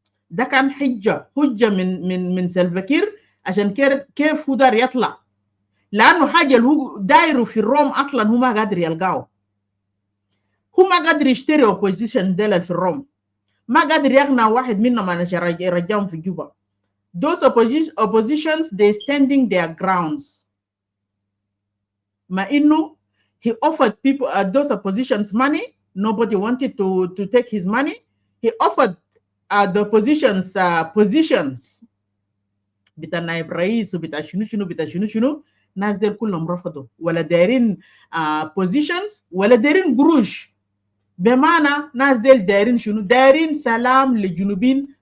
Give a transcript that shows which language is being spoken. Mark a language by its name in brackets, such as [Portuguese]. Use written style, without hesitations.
[Arabic] ده كان حجه من سلفاكير عشان كيف هو دار يطلع، لانه حاجه اللي هو دايره في الروم اصلا هو ما قادر يلقاه. هو ما قادر يشتري اوبوزيشن ديل في الروم، ما قادر يقنع واحد منهم عشان يرجعهم في جوبا. [English] Those oppositions they standing their grounds. [Arabic] ما انه [English] he offered people those oppositions money, nobody wanted to take his money. He offered the oppositions positions [Arabic] بتاع نائب رئيس وبتاع شنو ناس ديل كلهم رفضوا، ولا دايرين positions ولا دايرين قروش. بمعنى ناس ديل دايرين شنو؟ دايرين سلام للجنوبين.